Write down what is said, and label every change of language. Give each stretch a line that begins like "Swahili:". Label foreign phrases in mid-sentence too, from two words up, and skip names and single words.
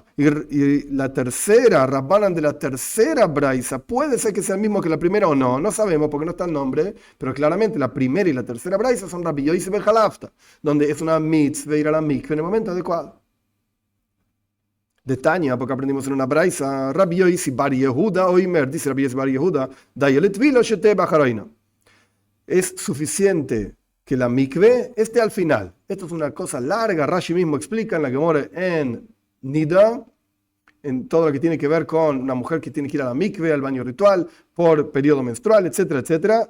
Spanish: Y la tercera, Rabbanan de la tercera braisa, puede ser que sea el mismo que la primera o no, no sabemos porque no está el nombre, pero claramente la primera y la tercera braisa son Rabbi Yossi ben Halafta, donde es una mitzvah ir a la mikveh en el momento adecuado. De Tania, porque aprendimos en una braisa, Rabbi Yossi bar Yehuda oimer, dice Rabbi Yossi bar Yehuda, es suficiente que la mikveh esté al final. Esto es una cosa larga, Rashi mismo explica en la Gemara en Nida, en todo lo que tiene que ver con una mujer que tiene que ir a la mikveh, al baño ritual, por periodo menstrual, etcétera, etcétera.